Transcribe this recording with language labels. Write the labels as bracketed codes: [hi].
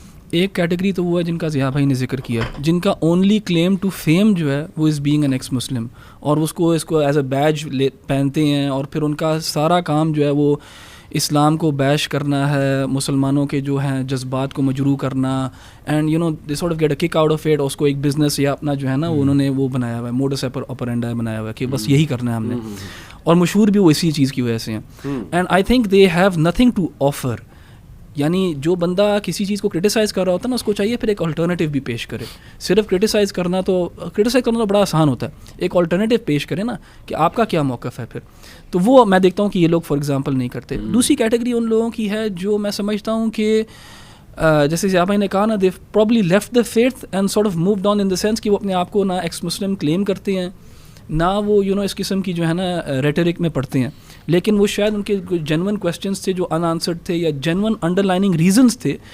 [ur] ایک کیٹیگری تو وہ ہے جن کا ضیاء بھائی نے ذکر کیا, جن کا اونلی کلیم ٹو فیم جو ہے وہ [en] is being an ex Muslim, [ur] اور اس کو [en] as a badge [ur] پہنتے ہیں, اور پھر ان کا سارا کام جو ہے وہ اسلام کو بیش کرنا ہے, مسلمانوں کے جو ہیں جذبات کو مجروح کرنا, [en] And you know they sort of get a kick out of it. [ur] اس کو ایک بزنس یا اپنا جو ہے نا انہوں نے وہ بنایا ہوا ہے, موڈس آپرینڈی بنایا ہوا ہے کہ بس یہی کرنا ہے ہم نے, اور مشہور بھی وہ اسی چیز کی وجہ سے ہیں. [en] And I think they have nothing to offer. [ur] یعنی جو بندہ کسی چیز کو کرٹیسائز کر رہا ہوتا ہے نا, اس کو چاہیے پھر ایک الٹرنیٹیو بھی پیش کرے. صرف کرٹیسائز کرنا تو بڑا آسان ہوتا ہے, ایک الٹرنیٹیو پیش کرے نا کہ آپ کا کیا موقف ہے پھر. تو وہ میں دیکھتا ہوں کہ یہ لوگ فار ایگزامپل نہیں کرتے. دوسری کیٹیگری ان لوگوں کی ہے جو میں سمجھتا ہوں کہ جیسے ضیاء بھائی نے کہا نا, [en] they probably left the faith and sort of moved on in the sense [ur] کہ وہ اپنے آپ کو نہ ایکس مسلم کلیم کرتے ہیں, نہ وہ اس قسم کی جو ہے نا ریٹرک میں پڑھتے ہیں, لیکن وہ شاید ان کے جینون کویسچنس تھے جو ان آنسرڈ تھے, یا جینون انڈر لائننگ ریزنس تھے.